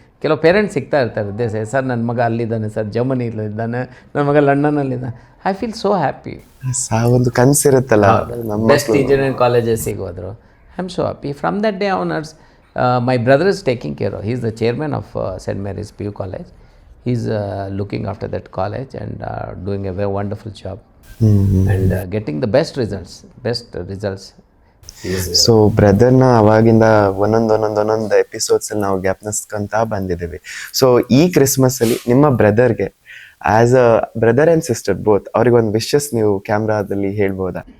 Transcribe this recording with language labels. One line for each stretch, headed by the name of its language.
Kannada: ಕೆಲವು ಪೇರೆಂಟ್ಸ್ ಸಿಗ್ತಾ ಇರ್ತಾರೆ, ದೇ ಸೇ ಸರ್ ನನ್ನ ಮಗ ಅಲ್ಲಿದ್ದಾನೆ, ಸರ್ ಜರ್ಮನಿಲಿದ್ದಾನೆ, ನನ್ನ ಮಗ ಲಂಡನಲ್ಲಿದ್ದಾನೆ.
English: I feel so happy.
Kannada: ಒಂದು ಕನಸಿರುತ್ತಲ್ಲ, ಬೆಸ್ಟ್ ಇಂಜಿನಿಯರಿಂಗ್ ಕಾಲೇಜಸ್ಸಿಗೆ ಹೋದರು.
English: I am so happy. From that day onwards my brother is taking care. He is the chairman of Saint Mary's PU college. He is looking after that college and doing a very wonderful job and getting the best results.
Kannada: So ಬ್ರದರ್ನ ಅವಾಗಿಂದ ಒಂದೊಂದು ಎಪಿಸೋಡ್ಸಲ್ಲಿ ನಾವು ಜ್ಞಾಪನಿಸ್ಕೊಂತ ಬಂದಿದ್ದೀವಿ. So ಈ ಕ್ರಿಸ್ಮಸ್ಸಲ್ಲಿ ನಿಮ್ಮ ಬ್ರದರ್ಗೆ
English: as a brother and sister
Kannada: both ಅವ್ರಿಗೆ ಒಂದು wishes ನೀವು ಕ್ಯಾಮ್ರಾದಲ್ಲಿ ಹೇಳ್ಬೋದಾ?